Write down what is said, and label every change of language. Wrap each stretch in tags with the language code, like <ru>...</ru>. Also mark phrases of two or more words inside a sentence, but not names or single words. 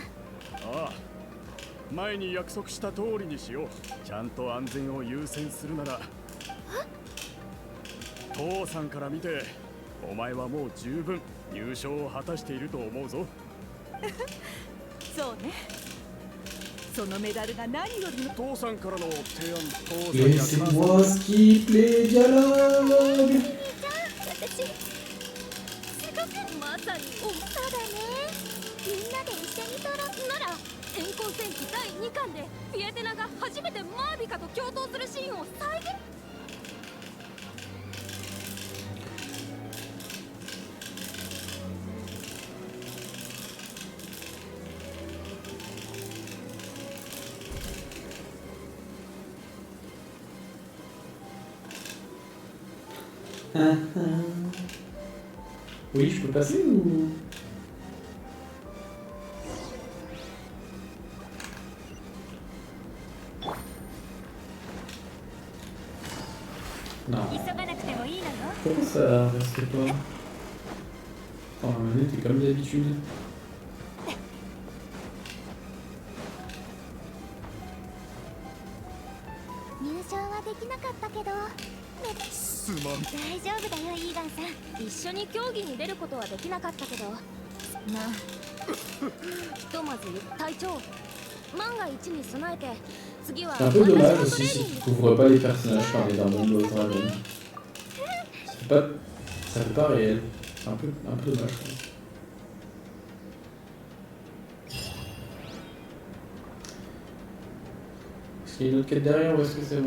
<ja>ああ前に約束した通りにしようちゃんと安全を優先するなら父さんから見てお前はもう十分優勝を果たしていると思うぞそうねそのメダルが何よりの父さんからの提案父さん</ja> <fr>Laissez-moi skipper les dialogues.</fr> <ja>私すごくまさにそうだねみんなで一緒に撮ろうなら天候戦記第2巻でフィエテナが初めてマービカと共闘するシーンを再現。</ja> <fr>Oui, je peux passer ou... Non.</fr> <ja>急がなくてもいいのよ。</ja> <fr>Pourquoi ça reste pas? Oh, la manette est comme d'habitude.</fr> <ja>入賞はできなかったけどすまん大丈夫だよイーガンさん一緒に競技に出ることはできなかったけど、まあひとまず隊長万が一に備えて次は</ja> <fr>C'est un peu dommage aussi si tu couvres pas les personnages par les Diamond Dragon. Ça fait pas réel. C'est un peu dommage. Je pense. Est-ce qu'il y a une autre quête derrière ou est-ce que c'est bon?</fr>